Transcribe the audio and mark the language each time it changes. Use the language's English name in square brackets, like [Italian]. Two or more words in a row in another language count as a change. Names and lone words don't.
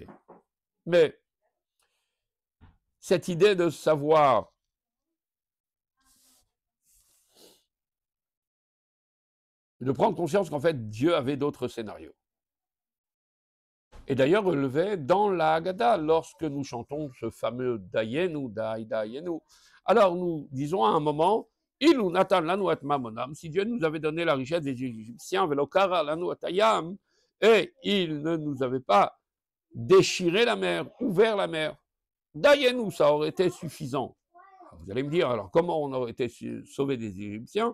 [French] Mais cette idée de savoir de prendre conscience qu'en fait Dieu avait d'autres scénarios. Et d'ailleurs relevé dans la Haggadah, lorsque nous chantons ce fameux Dayenu, Dayenu. Alors nous disons à un moment, [Hebrew] אילו נתן לנו את ממונם, [French] si Dieu nous avait donné la richesse des Égyptiens, [Hebrew] ולא קרע לנו את הים, [French] et il ne nous avait pas déchiré la mer, ouvert la mer, Dayenu, ça aurait été suffisant. Vous allez me dire, alors comment on aurait été sauvé des Égyptiens?